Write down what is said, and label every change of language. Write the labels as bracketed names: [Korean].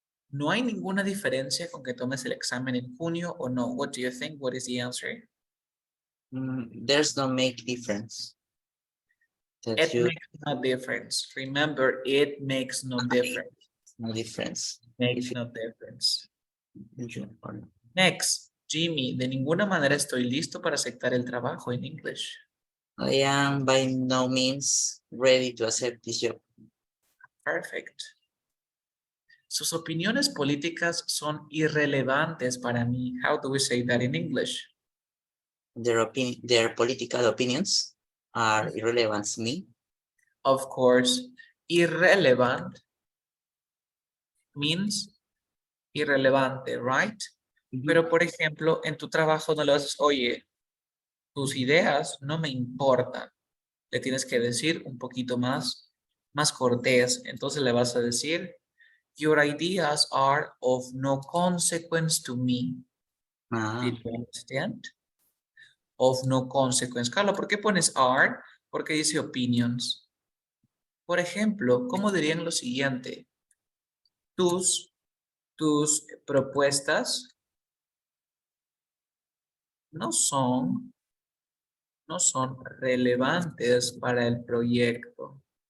[Spanish] ¿No hay ninguna diferencia con que tomes el examen en junio o no? [English] What do you think? What is the answer? There's no make difference. It makes no difference. Remember, it makes no difference. No difference. Makes no difference. [Spanish] Next, Jimmy, de ninguna manera estoy listo para aceptar el trabajo en English. [English] I am by no means ready to accept this job. Perfect. [Spanish] Sus opiniones políticas son irrelevantes para mí. [English] How do we say that in English? Their political opinions are irrelevant to me. Of course, irrelevant means irrelevante, right? [Spanish] Pero, por ejemplo, en tu trabajo no le vas a decir, oye, tus ideas no me importan. Le tienes que decir un poquito más cortés. Entonces le vas a decir, [English] your ideas are of no consequence to me. Did you understand? of no consequence. [Spanish] Carlos, ¿por qué pones are? Porque dice opinions. Por ejemplo, ¿cómo dirían lo siguiente? Tus propuestas no son relevantes para el proyecto.